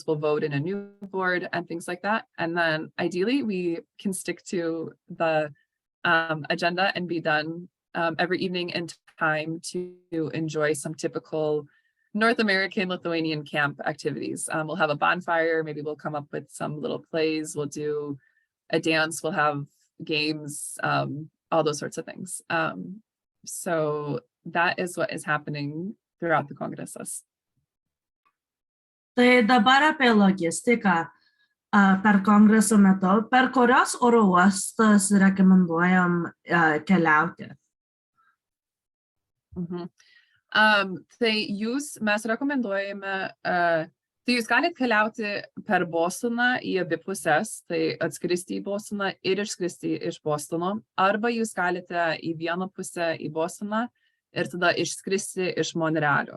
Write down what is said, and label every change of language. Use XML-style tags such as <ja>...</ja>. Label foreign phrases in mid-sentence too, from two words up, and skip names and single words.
<en>We'll vote in a new board and things like that. And then ideally we can stick to the agenda and be done every evening in time to enjoy some typical North American Lithuanian camp activities. We'll have a bonfire, maybe we'll come up with some little plays, we'll do a dance, we'll have games, all those sorts of things. So that is what is happening throughout the Kongresas.</en> <lt>Tai dabar apie logistiką per kongreso metu, per kurios oro uostus rekomenduojam keliauti? Tai mes rekomenduojame, tai jūs galite keliauti per Bostoną į abi pusės, tai atskristi į Bostoną ir išskristi iš Bostono, arba jūs galite į vieną pusę į Bostoną ir tada išskristi iš Monrealio.</lt>